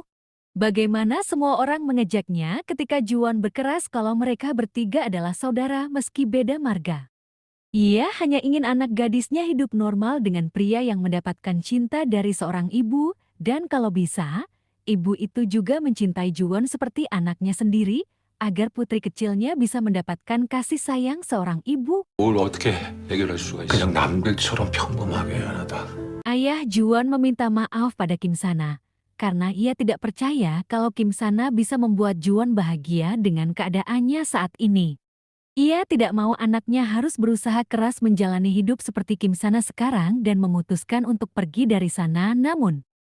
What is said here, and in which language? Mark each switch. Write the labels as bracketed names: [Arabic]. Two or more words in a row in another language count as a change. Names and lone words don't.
[Indonesian] Bagaimana semua orang mengejaknya ketika Juwon berkeras kalau mereka bertiga adalah saudara meski beda marga. Ia hanya ingin anak gadisnya hidup normal dengan pria yang mendapatkan cinta dari seorang ibu, dan kalau bisa, ibu itu juga mencintai Juwon seperti anaknya sendiri, agar putri kecilnya bisa mendapatkan kasih sayang seorang ibu. [Korean] 뭘 어떻게 해결할 수가 있어? 그냥 남들처럼 평범하게 하다. [Indonesian] Ayah Juwon meminta maaf pada Kim Sana, karena ia tidak percaya kalau Kim Sana bisa membuat Juwon bahagia dengan keadaannya saat ini. Ia tidak mau anaknya harus berusaha keras menjalani hidup seperti Kim Sana sekarang dan memutuskan untuk pergi dari sana, namun